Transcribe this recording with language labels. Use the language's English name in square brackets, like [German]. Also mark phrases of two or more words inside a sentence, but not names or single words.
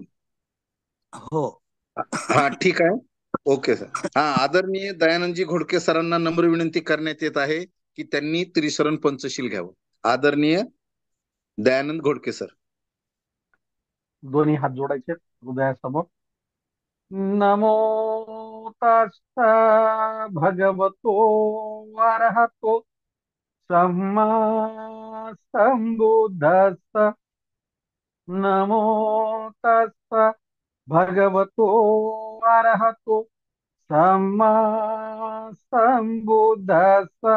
[Marathi] हो. हा ठीक आहे. [English] okay sir. [Marathi] हा आदरणीय दयानंदजी घोडके सरांना नम्र विनंती करण्यात येत आहे की त्यांनी त्रिशरण पंचशील घ्यावं. आदरणीय दयानंद घोडके सर. दोन्ही हात जोडायचे हृदयासमोर. [Pali] नमो तस्स भगवतो अरहतो सम्मा संबुद्धस्स. नमो तस्स भगवतो अरहतो सम्मा संबुद्धस्स.